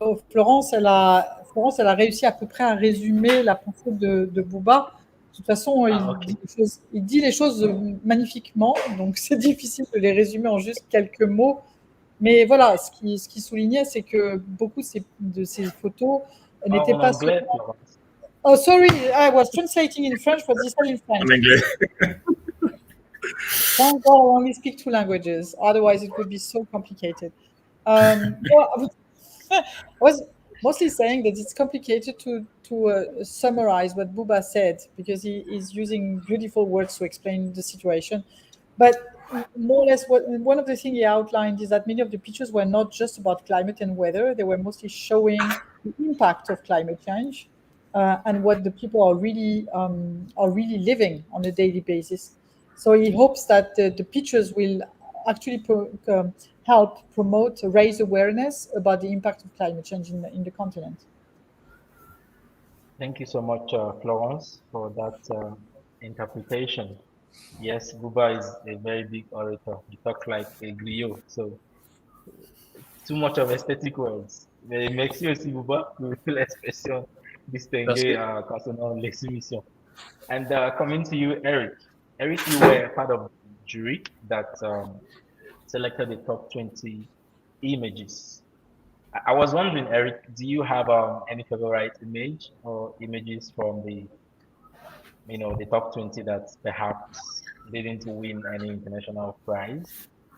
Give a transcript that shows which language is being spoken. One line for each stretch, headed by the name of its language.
French: Florence, elle a réussi à peu près à résumer la pensée de Bouba. De toute façon, il dit les choses magnifiquement, donc c'est difficile de les résumer en juste quelques mots. Mais voilà, ce qui soulignait, c'est que beaucoup de ces photos n'étaient pas... anglais, Florence.
English: Oh, sorry, I was translating in French, but this is in French.
French: En anglais.
English: Thank God I only speak 2 languages, otherwise it would be so complicated. I was mostly saying that it's complicated to summarize what Bouba said because he is using beautiful words to explain the situation. But more or less, one of the things he outlined is that many of the pictures were not just about climate and weather. They were mostly showing the impact of climate change and what the people are really living on a daily basis. So he hopes that the pictures will actually help promote, raise awareness about the impact of climate change in the continent. Thank you so much, Florence, for that interpretation. Yes, Bouba is a very big orator. He talks like a griot, so too much of aesthetic words.
French: Mais merci aussi, Bouba, pour l'expression distinguée concernant les soumissions.
English: And coming to you, Eric. Eric, you were part of the jury that selected the top 20 images. I was wondering, Eric, do you have any favorite image or images from the top 20 that perhaps didn't win any international prize?